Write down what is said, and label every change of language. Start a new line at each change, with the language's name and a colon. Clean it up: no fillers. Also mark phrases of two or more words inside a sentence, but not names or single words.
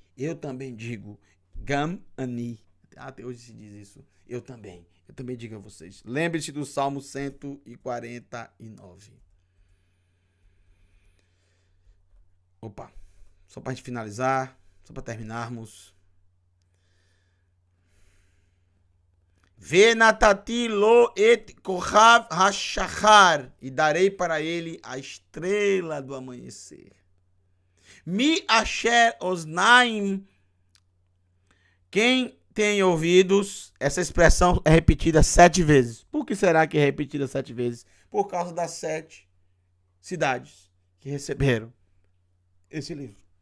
Portuguese: Eu também digo,
Hebrew: גם אני.
Portuguese: Até hoje se diz isso. Eu também digo a vocês. Lembre-se do Salmo 149. Opa, só para a gente finalizar, só para terminarmos.
Hebrew: ונתתי לו את כוכב השחר,
Portuguese: e darei para ele a estrela do amanhecer.
Hebrew: מי אשר אזניים,
Portuguese: quem tem ouvidos, essa expressão é repetida 7 vezes. Por que será que é repetida 7 vezes? Por causa das 7 cidades que receberam esse livro.